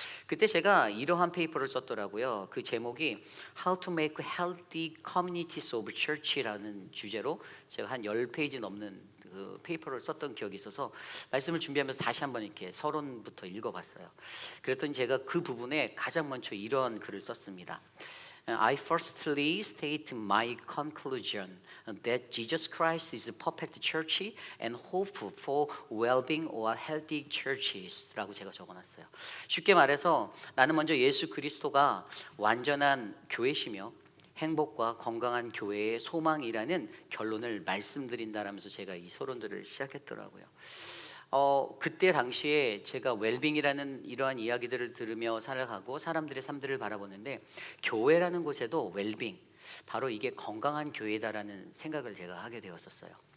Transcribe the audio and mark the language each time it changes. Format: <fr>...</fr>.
<ko>그때 제가 이러한 페이퍼를 썼더라고요. 그 제목이</ko> <en>How to make healthy communities of church</en> <ko>라는 주제로 제가 한 10페이지 넘는 그 페이퍼를 썼던 기억이 있어서 말씀을 준비하면서 다시 한번 이렇게 서론부터 읽어봤어요. 그랬더니 제가 그 부분에 가장 먼저 이런 글을 썼습니다.</ko> <en>I firstly state my conclusion that Jesus Christ is a perfect church and hope for well-being or healthy churches라고</en> <ko>제가 적어놨어요. 쉽게 말해서 나는 먼저 예수 그리스도가 완전한 교회시며 행복과 건강한 교회의 소망이라는 결론을 말씀드린다라면서 제가 이 서론들을 시작했더라고요. 그때 당시에 제가 웰빙이라는 이러한 이야기들을 들으며 살아가고 사람들의 삶들을 바라보는데, 교회라는 곳에도 웰빙, 바로 이게 건강한 교회다라는 생각을 제가 하게 되었었어요.</ko>